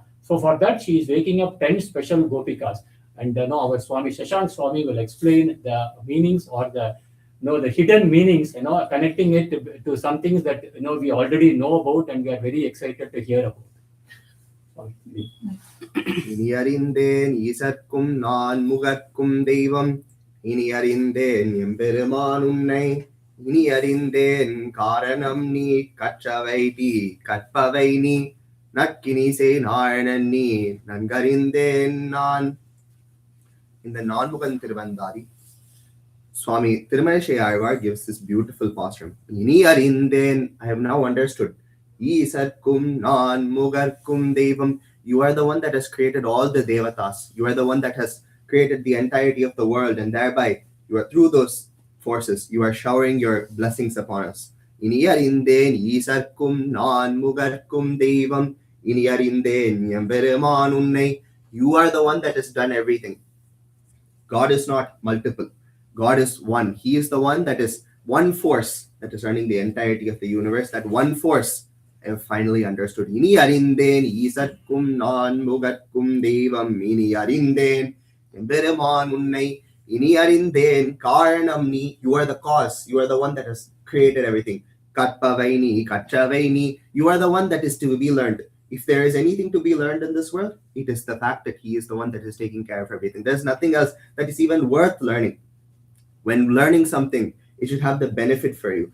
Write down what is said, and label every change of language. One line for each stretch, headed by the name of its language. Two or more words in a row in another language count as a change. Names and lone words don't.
English: So for that, she is waking up 10 special gopikas. And our Swami Shashank Swami will explain the meanings or the hidden meanings, connecting it to some things that we already know about and we are very excited to hear about.
Tamil: இனி அறிந்தேன் ஈசற்கும் நான் முகற்கும் தெய்வம், இனி அறிந்தேன் எம்பெருமான் உன்னை, இனி அறிந்தேன் காரணம் நீ, கற்றவை நீ கற்பவை நீ, நக்கினிசே நாயணன் நீ, நன்கறிந்தேன் நான்.
English: In the Nanmugan Tiruvandari, Swami Tirumalaysai Alvar gives this beautiful pasuram.
Tamil: இனி அறிந்தேன்,
English: I have now understood.
Tamil: ஈசற்கும் நான் முகற்கும் தெய்வம்.
English: You are the one that has created all the devatas. You are the one that has created the entirety of the world, and thereby you are through those forces. You are showering your blessings upon us.
Tamil: இனி அறிந்தேன் ஈசற்கும் நான் முகற்கும் தெய்வம். இனி அறிந்தேன் எம்பெருமான் உன்னை.
English: You are the one that has done everything. God is not multiple. God is one. He is the one that is one force that is running the entirety of the universe. That one force I have finally understood.
Tamil: இனி அறிந்தேன் ஈசற்கும் நான் முகற்கும் தெய்வம். இனி அறிந்தேன் எம்பெருமான் உன்னை. இனி அறிந்தேன் காரணம் நீ.
English: You are the cause. You are the one that has created everything.
Tamil: கற்பவை நீ, கற்றவை நீ.
English: You are the one that is to be learned. If there is anything to be learned in this world, it is the fact that he is the one that is taking care of everything. There's nothing else that is even worth learning. When learning something, it should have the benefit for you.